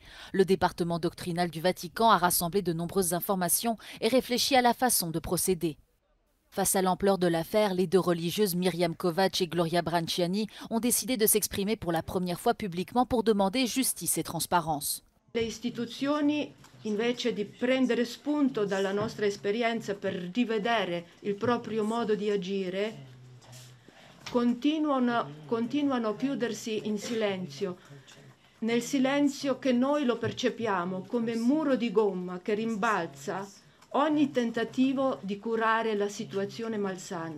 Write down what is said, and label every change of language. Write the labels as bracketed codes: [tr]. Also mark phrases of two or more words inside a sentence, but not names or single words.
[fr] Le département doctrinal du Vatican a rassemblé de nombreuses informations et réfléchi à la façon de procéder. Face à l'ampleur de l'affaire, les deux religieuses Miriam Kovacs et Gloria Branciani ont décidé de s'exprimer pour la première fois publiquement pour demander justice et transparence. [it] Le istituzioni, invece di prendere spunto dalla nostra esperienza per rivedere il proprio modo di agire, continuano a chiudersi in silenzio, nel silenzio che noi lo percepiamo come muro di gomma che rimbalza ogni tentativo di curare la situazione malsana.